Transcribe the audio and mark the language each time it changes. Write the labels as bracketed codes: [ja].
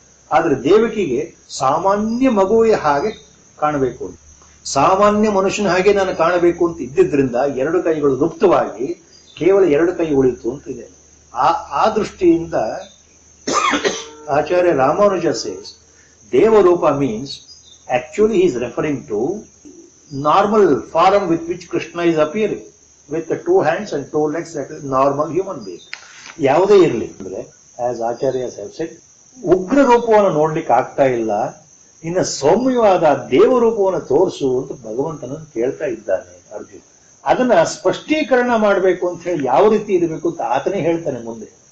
[kn] ಆದರೆ ದೇವಕಿಗೆ ಸಾಮಾನ್ಯ ಮಗುವಿನ ಹಾಗೆ ಕಾಣಬೇಕು, ಸಾಮಾನ್ಯ ಮನುಷ್ಯನ ಹಾಗೆ ನಾನು ಕಾಣಬೇಕು ಅಂತ ಇದ್ದಿದ್ರಿಂದ 2 ಕೈಗಳು ಲುಪ್ತವಾಗಿ ಕೇವಲ 2 ಕೈ ಉಳಿತು ಅಂತಿದೆ. ಆ ದೃಷ್ಟಿಯಿಂದ [en] Acharya Ramanuja says ದೇವರೂಪ means actually he is referring to normal form with which Krishna is appearing, with the 2 hands and 2 legs, that is normal human being. [kn] ಯಾವುದೇ ಇರಲಿ ಅಂದ್ರೆ [en] as acharyas have said, [kn] ಉಗ್ರ ರೂಪವನ್ನು ನೋಡ್ಲಿಕ್ಕೆ ಆಗ್ತಾ ಇಲ್ಲ, ಇನ್ನು ಸೌಮ್ಯವಾದ ದೇವರೂಪವನ್ನು ತೋರಿಸು ಅಂತ ಭಗವಂತನನ್ನು ಕೇಳ್ತಾ ಇದ್ದಾನೆ ಅರ್ಜುನ. ಅದನ್ನ ಸ್ಪಷ್ಟೀಕರಣ ಮಾಡಬೇಕು ಅಂತ ಹೇಳಿ ಯಾವ ರೀತಿ ಇರಬೇಕು ಅಂತ ಆತನೇ ಹೇಳ್ತಾನೆ ಮುಂದೆ.